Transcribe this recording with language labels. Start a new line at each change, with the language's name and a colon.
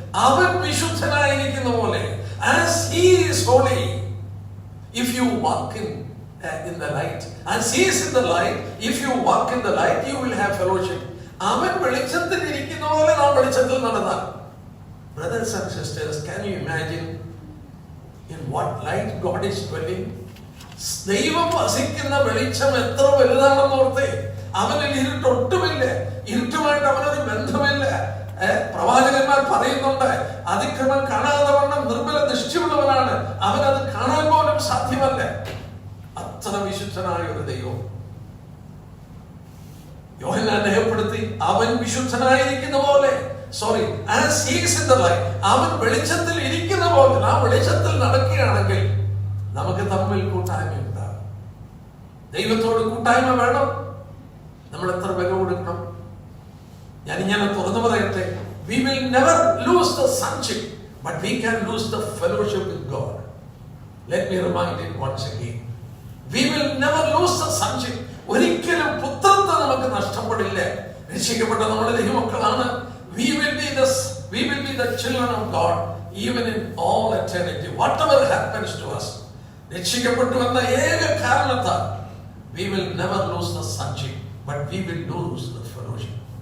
Malayalam: അവൻ വിശുദ്ധനായിരിക്കുന്ന പോലെ,
English: as he is holy, if you walk in the light, as he is in the light, if you walk in the light, you will have fellowship.
Malayalam: അവൻ വെളിച്ചത്തിൽ ഇരിക്കുന്ന പോലെ നാം വെളിച്ചത്തിൽ നടന്നാൽ.
English: Brothers and sisters, can you imagine in what light God is dwelling?
Malayalam: ദൈവം വസിക്കുന്ന വെളിച്ചം എത്ര വലുതാണെന്ന് ഓർത്തേ. അവനിൽ ഇരുട്ടൊട്ടുമില്ല, ഇരുട്ടുമായിട്ട് അവനൊരു ബന്ധമില്ല. പ്രവാചകന്മാർ പറയുന്നുണ്ട്, അതിക്രമം കാണാതെ വണ്ണം നിർമ്മല ദൃഷ്ടിയുള്ളവനാണ്, അവനത് കാണാൻ പോലും സാധ്യമല്ല. അത്ര വിശുദ്ധനായ ഒരു ദൈവം യോഹന്നാൻ രേഖപ്പെടുത്തി, അവൻ വിശുദ്ധനായിരിക്കുന്ന പോലെ, sorry,
English: as he is in the light,
Malayalam: അവൻ വെളിച്ചത്തിൽ ഇരിക്കുന്ന പോലെ ആ വെളിച്ചത്തിൽ നടക്കുകയാണെങ്കിൽ നമുക്ക് തമ്മിൽ കൂട്ടായ്മ ഉണ്ടാകും. ദൈവത്തോട് കൂട്ടായ്മ വേണം. നമ്മൾ എത്ര വില കൊടുക്കണം? ഞാൻ ഇങ്ങനെ തുറന്നു പറയട്ടെ,
English: we will never lose the sonship, but we can lose the fellowship with God. Let me remind it once again. We will never lose the sonship.
Malayalam: ഒരിക്കലും പുത്രത്വം നമുക്ക് നഷ്ടപ്പെടില്ല. രക്ഷിക്കപ്പെട്ട നമ്മുടെ ദൈവമക്കളാണ്.
English: We will be the children of God even in all eternity. Whatever happens to us,
Malayalam: രക്ഷിക്കപ്പെട്ടു എന്ന ഏക കാരണത്താൽ
English: we will never lose the sonship, but we will lose the fellowship.